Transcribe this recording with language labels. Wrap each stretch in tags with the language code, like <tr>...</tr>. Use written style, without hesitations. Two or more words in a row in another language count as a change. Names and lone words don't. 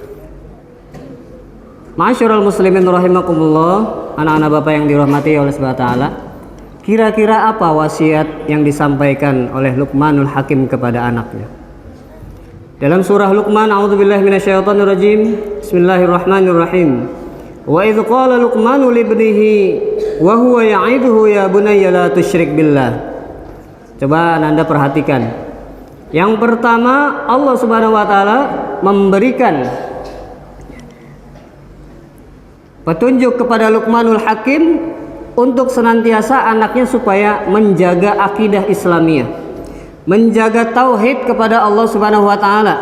<ar>معاشر المسلمين رحمكم الله,</ar> <id>anak-anak Bapak yang dirahmati oleh</id> <ar>سبحانه وتعالى.</ar> <id>Kira-kira apa wasiat yang disampaikan oleh Luqmanul Hakim kepada anaknya? Dalam surah Luqman,</id> <ar>أعوذ بالله من الشيطان الرجيم. بسم الله الرحمن الرحيم. وإذ قال لقمان لابنه وهو يعظه يا بني لا تشرك بالله.</ar> <id>Coba Anda perhatikan. Yang pertama, Allah</id> <ar>سبحانه وتعالى</ar> <id>memberikan petunjuk kepada Luqmanul Hakim untuk senantiasa anaknya supaya menjaga akidah Islamiyah, menjaga tauhid kepada Allah</id> <ar>سبحانه وتعالى.</ar>